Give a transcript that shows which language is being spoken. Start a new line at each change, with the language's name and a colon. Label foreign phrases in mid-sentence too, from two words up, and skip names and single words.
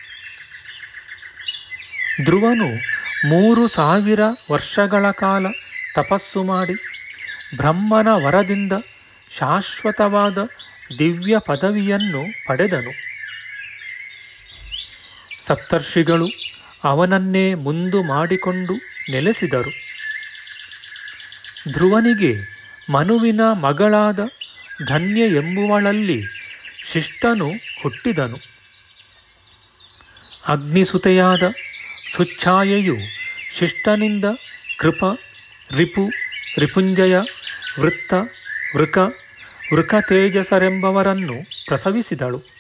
Kannada: ಧ್ರುವನು 3000 ವರ್ಷಗಳ ಕಾಲ ತಪಸ್ಸು ಮಾಡಿ ಬ್ರಹ್ಮನ ವರದಿಂದ ಶಾಶ್ವತವಾದ ದಿವ್ಯ ಪದವಿಯನ್ನು ಪಡೆದನು. ಸಪ್ತರ್ಷಿಗಳು ಅವನನ್ನೇ ಮುಂದು ಮಾಡಿಕೊಂಡು ನೆಲೆಸಿದರು. ಧ್ರುವನಿಗೆ ಮನುವಿನ ಮಗಳಾದ ಧನ್ಯ ಎಂಬುವಳಲ್ಲಿ ಶಿಷ್ಟನು ಹುಟ್ಟಿದನು. ಅಗ್ನಿಸುತೆಯಾದ ಸುಚ್ಛಾಯೆಯು ಶಿಷ್ಟನಿಂದ ಕೃಪ, ರಿಪು, ರಿಪುಂಜಯ, ವೃತ್ತ, ವೃಕ, ವೃಕತೇಜಸರೆಂಬವರನ್ನು ಪ್ರಸವಿಸಿದಳು.